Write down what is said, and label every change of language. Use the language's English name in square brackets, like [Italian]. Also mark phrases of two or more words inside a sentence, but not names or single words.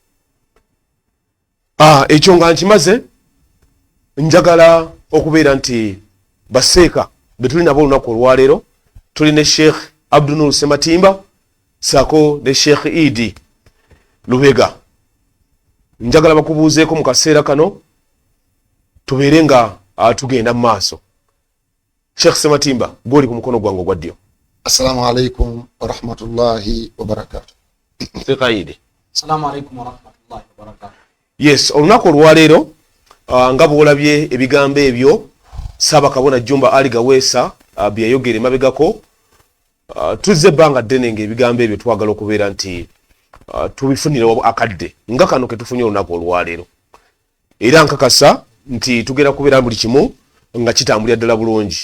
[Ganda] Ekyo nga nkimaze njagala okubeera nti baseeka betuli nabo olunaku olwaleero tuli ne Sheikh Abdunur Sematimba sako ne Sheikh Idi Lubega. Njagala bakubuuzeeko mu kaseera kano tubeere nga tugenda mu maaso. Sheikh Sematimba goli ku mukono gwange ogwa ddyo. [Arabic] السلام عليكم ورحمة الله وبركاته. [Ganda] Sheikh Idi. [Arabic] السلام عليكم ورحمة الله وبركاته. [Ganda] Yes, olunaku olwaleero nga bw'olabye ebigambo ebyo Ssaaba Kabona Jumba Ali Gaweesa bye yayogera emabegako tuzze ebbanga ddene ng'ebigambo ebyo twagala okubeera nti tubifunire akadde nga kano ke tufunye olunaku olwaleero, era nkakasa nti tugenda kubeera buli kimu nga kitambulira ddala bulungi.